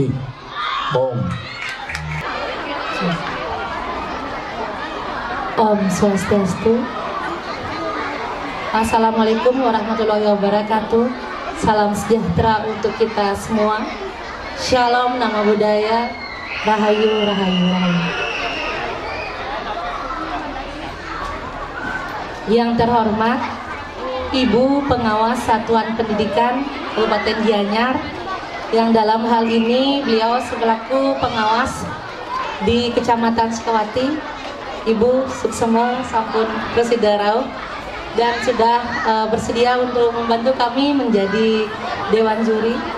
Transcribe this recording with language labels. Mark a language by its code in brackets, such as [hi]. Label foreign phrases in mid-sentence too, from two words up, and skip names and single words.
[sa] Om. Om Swastiastu. [ar] Assalamualaikum warahmatullahi wabarakatuh. [id] Salam sejahtera untuk kita semua. Shalom, [pi] nama budaya, [id] rahayu, rahayu, rahayu. Yang terhormat Ibu Pengawas Satuan Pendidikan Kabupaten Gianyar, yang dalam hal ini beliau selaku pengawas di Kecamatan Sukawati, Ibu [ban] Suksemo sampun Presidarau, [id] dan sudah bersedia untuk membantu kami menjadi Dewan Juri.